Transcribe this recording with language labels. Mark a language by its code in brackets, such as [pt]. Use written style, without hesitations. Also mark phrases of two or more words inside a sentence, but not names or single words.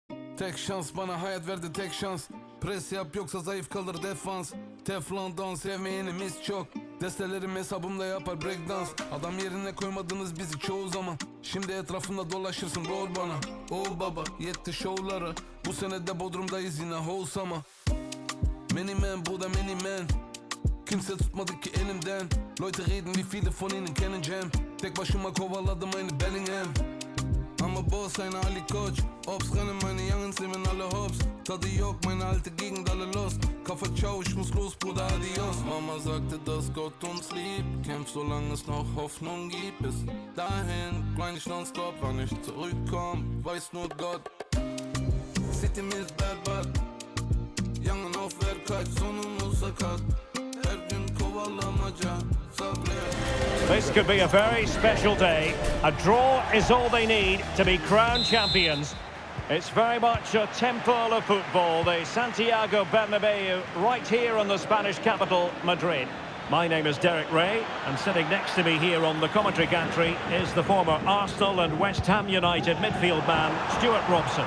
[tr] Tek şans bana hayat verdi tek şans. Pres yap yoksa zayıf kalır defans. Teflondan sevmeyenimiz çok. Destelerim hesabımda yapar breakdance. Adam yerine koymadınız bizi çoğu zaman. Şimdi etrafımda dolaşırsın rol bana. Oh baba yetti şovlara. Bu sene de Bodrum'dayız yine wholesome. [en] Many man [tr] bu da [en] many man. [tr] Kimse tutmadı ki elimden. [de] Leute reden wie viele von ihnen kennen Jam. [tr] Tek başıma kovaladım aynı Bellingham. Ama boss aynı Ali Koç. [de] Ops rennen meine Youngens nehmen alle hops. [tr] Tadı yok [de] meine alte Gegend alle los. Kafa ciao ich muss los Bruder adios. Mama sagte dass Gott uns liebt. Kämpf solange es noch Hoffnung gibt. Bis dahin grind ich nonstop. Wann ich zurückkomm weiß nur Gott. [tr] Sitimiz berbat. Yangın auf kaç sonumuz sakat. Her gün kovalamaca sabret. [en] This could be a very special day. A draw is all they need to be crowned champions. It's very much a temple of football, the Santiago Bernabeu, right here in the Spanish capital, Madrid. My name is Derek Ray, and sitting next to me here on the commentary gantry is the former Arsenal and West Ham United midfield man, Stuart Robson.